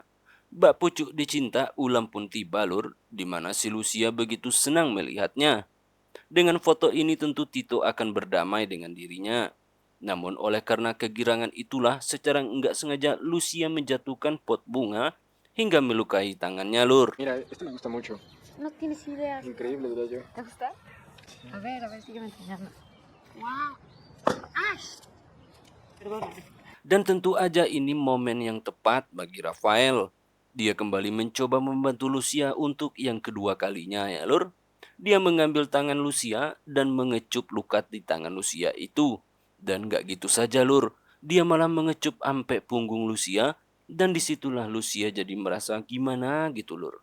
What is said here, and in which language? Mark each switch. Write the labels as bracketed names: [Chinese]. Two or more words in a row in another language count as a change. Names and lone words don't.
[Indonesian] Bak pucuk dicinta ulam pun tiba lur, di mana si Lucia begitu senang melihatnya. Dengan foto ini tentu Tito akan berdamai dengan dirinya. Namun oleh karena kegirangan itulah secara enggak sengaja Lucia menjatuhkan pot bunga hingga melukai tangannya lur. [Spanish] Mira, este me gusta mucho. No tienes idea. Increíble, diría yo. ¿Te gusta? A ver, sígueme enseñando. ¡Wow! ¡Ay! Perdona. [Indonesian] Dan tentu aja ini momen yang tepat bagi Rafael. Dia kembali mencoba membantu Lucia untuk yang kedua kalinya ya lur. Dia mengambil tangan Lucia dan mengecup luka di tangan Lucia itu. Dan gak gitu saja lur, dia malah mengecup ampe punggung Lucia Dan disitulah Lucia jadi merasa gimana gitu lur.